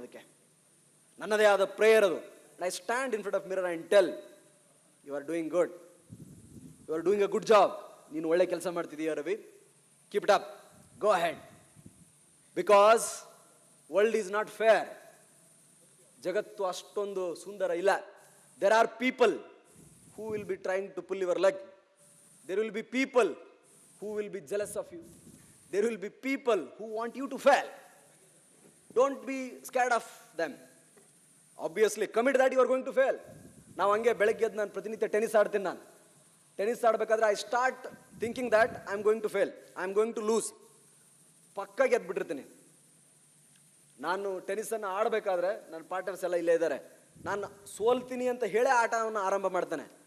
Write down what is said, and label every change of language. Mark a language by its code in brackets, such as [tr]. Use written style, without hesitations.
[kn] ಅದಕ್ಕೆ ನನ್ನದೇ ಆದ ಪ್ರೇಯರ್ ಅದು. [en] I stand in front of mirror and tell you are doing good, you are doing a good job. [kn] ನೀನು ಒಳ್ಳೆ ಕೆಲಸ ಮಾಡ್ತಿದೀಯ Ravi, [en] Keep it up, go ahead. Because world is not fair. [kn] ಜಗತ್ತು ಅಷ್ಟೊಂದು ಸುಂದರ ಇಲ್ಲ. [en] There are people who will be trying to pull your leg. There will be people who will be jealous of you. There will be people who want you to fail. Don't be scared of them. Obviously, commit that you are going to fail. [kn] ನಾವು ಹಂಗೆ ಬೆಳಗ್ಗೆ ಎದ್ದು ನಾನು ಪ್ರತಿನಿತ್ಯ tennis ಆಡ್ತೀನಿ. ನಾನು tennis ಆಡಬೇಕಾದ್ರೆ [en] I start thinking that I am going to fail, I am going to lose. [kn] ಪಕ್ಕ ಗೆದ್ಬಿಟ್ಟಿರ್ತೀನಿ. ನಾನು ಟೆನಿಸನ್ನು ಆಡಬೇಕಾದ್ರೆ ನನ್ನ ಪಾರ್ಟ್ನರ್ಸ್ ಎಲ್ಲ ಇಲ್ಲೇ ಇದ್ದಾರೆ. ನಾನು ಸೋಲ್ತೀನಿ ಅಂತ ಹೇಳೇ ಆಟವನ್ನು ಆರಂಭ ಮಾಡ್ತಾನೆ.